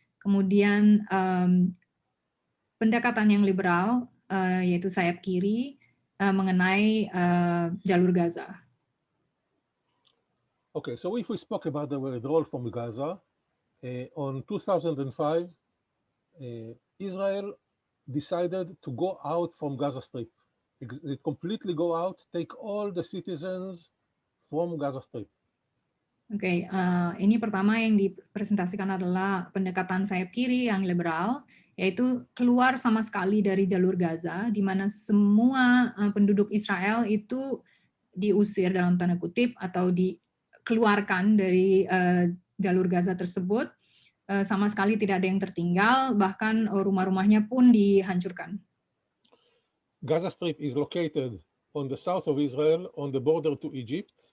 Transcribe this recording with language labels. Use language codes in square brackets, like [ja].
[id] Kemudian pendekatan yang liberal, yaitu sayap kiri, mengenai jalur Gaza. [en] Okay, so if we spoke about the withdrawal from Gaza, on 2005, Israel decided to go out from Gaza Strip. It completely go out, take all the citizens from Gaza Strip. [id] Oke, ini pertama yang dipresentasikan adalah pendekatan sayap kiri yang liberal, yaitu keluar sama sekali dari jalur Gaza, di mana semua penduduk Israel itu diusir dalam tanda kutip atau dikeluarkan dari jalur Gaza tersebut, sama sekali tidak ada yang tertinggal, bahkan rumah-rumahnya pun dihancurkan. [en] Gaza Strip is located on the south of Israel, on the border to Egypt.